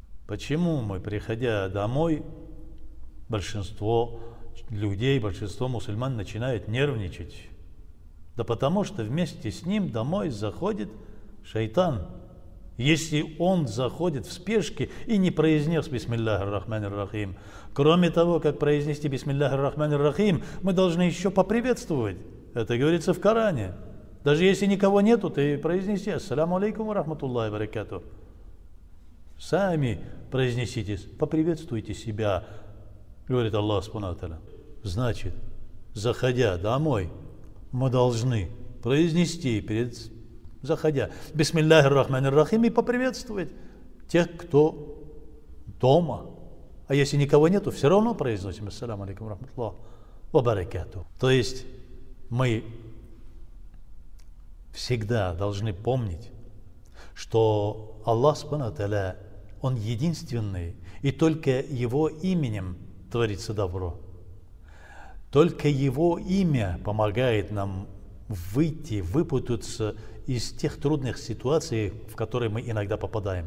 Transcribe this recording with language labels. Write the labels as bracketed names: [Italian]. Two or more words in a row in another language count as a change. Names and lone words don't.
[Russian] Почему мы, приходя домой, большинство людей, большинство мусульман начинают нервничать? Да потому что вместе с ним домой заходит шайтан. Если он заходит в спешке и не произнес [Arabic] «بسم الله الرحمن الرحيم», [Russian] кроме того, как произнести [Arabic] «بسم الله الرحمن الرحيم», [Russian] мы должны еще поприветствовать. Это говорится в Коране. Даже если никого нету, ты произнеси [Arabic] «السلام عليكم ورحمة الله وبركاته». [Russian] Сами произнесите, поприветствуйте себя, говорит Аллах [Arabic] سبحانه وتعالى. [Russian] Значит, заходя домой, мы должны произнести заходя [Arabic] «بسم الله الرحمن الرحيم» [Russian] и поприветствовать тех, кто дома. А если никого нету, все равно произносим [Arabic] «السلام عليكم ورحمة الله وبركاته». [Russian] То есть мы всегда должны помнить, что Аллах [Arabic] سبحانه وتعالى, [Russian] Он единственный, и только Его именем творится добро. Только Его имя помогает нам выйти, выпутаться из тех трудных ситуаций, в которые мы иногда попадаем.